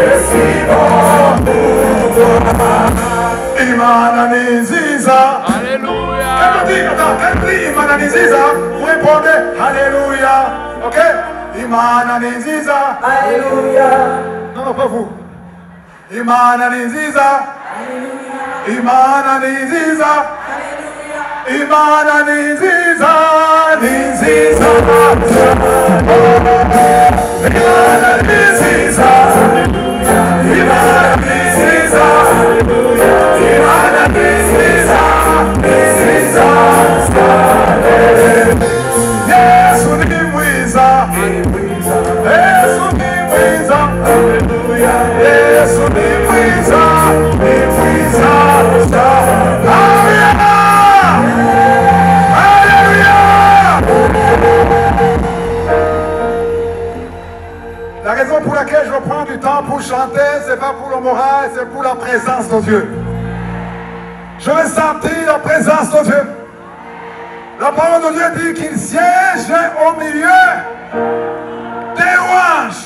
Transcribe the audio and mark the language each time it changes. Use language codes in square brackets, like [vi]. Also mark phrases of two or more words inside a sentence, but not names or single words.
[fr] Et si bon pour toi. [rw] Imana Niziza. [fr] Alléluia. Elle dit [rw] Imana Niziza. [fr] Vous répondez Alléluia. [rw] Ok? Imana Niziza. [fr] Alléluia. Non, pas vous. [rw] Imana Niziza. Imana Niziza. Imana Niziza. Niziza. Imana Niziza. Imana Niziza. Imana Niziza. Niziza. Yesu ni mwiza. Yesu ni mwiza. Haleluya. Yesu ni mwiza. Ni mwiza. Haleluya. Haleluya. [fr] La raison pour laquelle je prends du temps pour chanter, c'est pas pour le moral, c'est pour la présence de Dieu. Je veux sentir la présence de Dieu. La parole de Dieu dit qu'il siège au milieu des louanges.